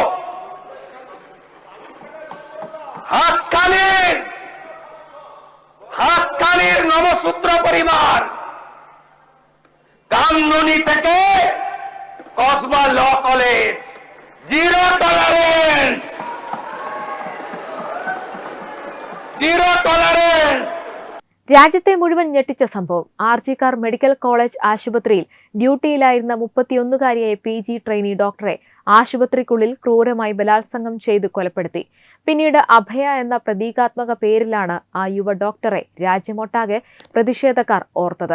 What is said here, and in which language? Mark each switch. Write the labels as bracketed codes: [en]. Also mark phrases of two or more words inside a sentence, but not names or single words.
[bn] হাসখালির নবসূত্র পরিবার কামদুনি থেকে কসবা ল কলেজ, [en] zero tolerance, zero tolerance. [ml] രാജ്യത്തെ മുഴുവൻ ഞെട്ടിച്ച സംഭവം ആർജിക്കാർ മെഡിക്കൽ കോളേജ് ആശുപത്രിയിൽ ഡ്യൂട്ടിയിലായിരുന്ന 31-കാരിയായ [en] PG trainee [ml] ഡോക്ടറെ ആശുപത്രിക്കുള്ളിൽ ക്രൂരമായി ബലാത്സംഗം ചെയ്ത് കൊലപ്പെടുത്തി. പിന്നീട് അഭയ എന്ന പ്രതീകാത്മക പേരിലാണ് ആ യുവ ഡോക്ടറെ രാജ്യമൊട്ടാകെ പ്രതിഷേധക്കാർ ഓർത്തത്.